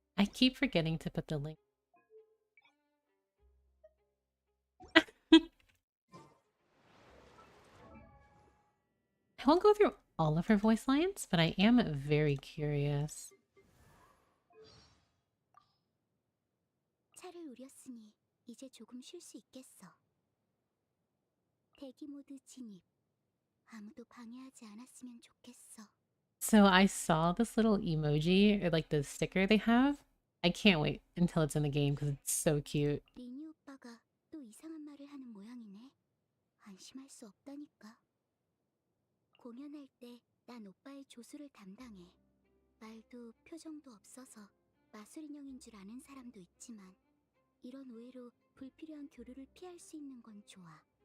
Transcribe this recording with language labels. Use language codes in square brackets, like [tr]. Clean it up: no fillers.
[en] I keep forgetting to put the link. I won't go through all of her voice lines, but I am very curious. [ko] 차를 우렸으니 이제 조금 쉴 수 있겠어. 대기 모드 진입. 아무도 방해하지 않았으면 좋겠어. [en] So I saw this little emoji, or like the sticker they have. I can't wait until it's in the game because it's so cute. [ko] 리니 오빠가 또 이상한 말을 하는 모양이네. 안심할 수 없다니까. 공연할 때 난 오빠의 조수를 담당해. 말도 표정도 없어서 마술 인형인 줄 아는 사람도 있지만 이런 오해로 불필요한 교류를 피할 수 있는 건 좋아.